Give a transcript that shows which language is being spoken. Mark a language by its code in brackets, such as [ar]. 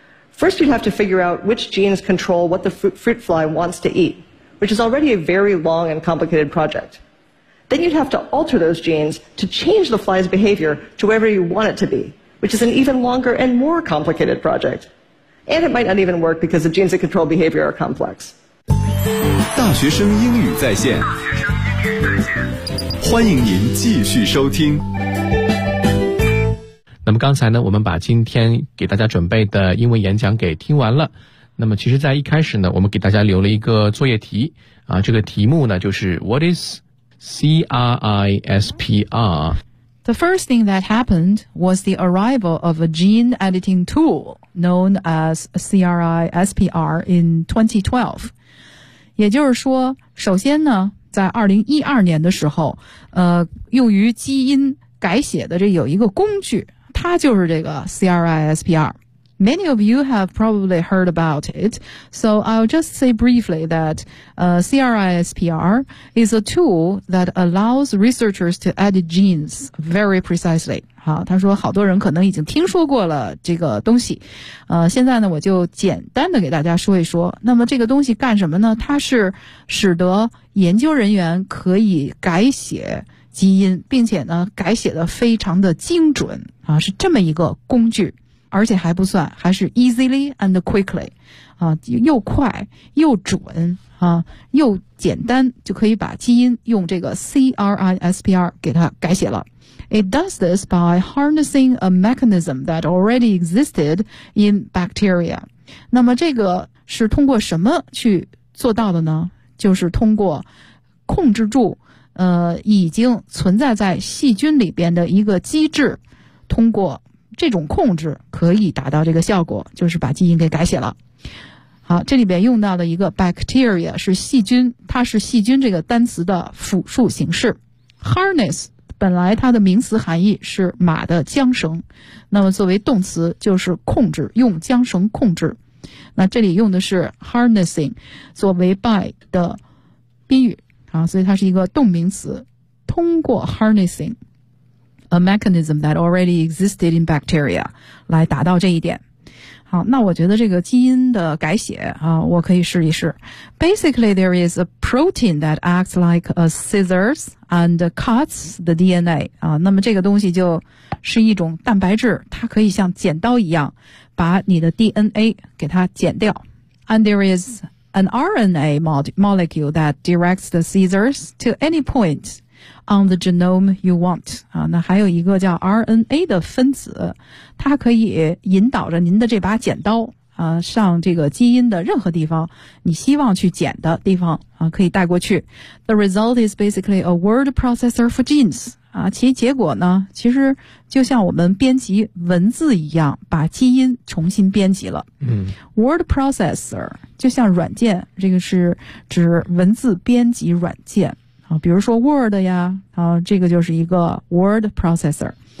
[en] First, you'd have to figure out which genes control what the fruit fly wants to eat, which is already a very long and complicated project. Then you'd have to alter those genes to change the fly's behavior to wherever you want it to be, which is an even longer and more complicated project. And it might not even work because the genes that control behavior are complex. [zh] 大学生英语在线，欢迎您继续收听。那么刚才呢，我们把今天给大家准备的英文演讲给听完了。那么其实在一开始呢，我们给大家留了一个作业题啊，这个题目呢就是 [en] What is CRISPR? The first thing that happened was the arrival of a gene editing tool known as CRISPR in 2012. [zh] 也就是说首先呢在2012年的时候用于基因改写的这有一个工具它就是这个 CRISPR. [en] Many of you have probably heard about it, so I'll just say briefly that CRISPR is a tool that allows researchers to edit genes very precisely. [zh] 好他说好多人可能已经听说过了这个东西。现在呢我就简单的给大家说一说。那么这个东西干什么呢它是使得研究人员可以改写基因并且呢改写的非常的精准啊是这么一个工具。而且还不算还是 [en] easily and quickly, [zh] 啊又快又准啊又简单就可以把基因用这个 CRISPR 给它改写了。 [en] It does this by harnessing a mechanism that already existed in bacteria. [zh] 那么这个是通过什么去做到的呢？就是通过控制住已经存在在细菌里边的一个机制，通过这种控制可以达到这个效果，就是把基因给改写了。好，这里边用到的一个 bacteria 是细菌，它是细菌这个单词的复数形式。 harness本来它的名词含义是马的缰绳，那么作为动词就是控制，用缰绳控制。那这里用的是 harnessing 作为 by 的宾语啊，所以它是一个动名词。通过 [en] harnessing a mechanism that already existed in bacteria [zh] 来达到这一点。好，那我觉得这个基因的改写啊，我可以试一试。 [en] Basically, there is a protein that acts like a scissors and cuts the DNA. [zh] 啊，那么这个东西就是一种蛋白质，它可以像剪刀一样把你的 DNA 给它剪掉。 [en] And there is an RNA molecule that directs the scissors to any point on the genome you want. [zh] 啊，那还有一个叫 RNA 的分子。它可以引导着您的这把剪刀啊，上这个基因的任何地方你希望去剪的地方啊，可以带过去。 [en] The result is basically a word processor for genes. [zh] 啊，其结果呢，其实就像我们编辑文字一样，把基因重新编辑了。嗯，word processor 就像软件，这个是指文字编辑软件啊，比如说 Word 呀，啊，这个就是一个 word processor。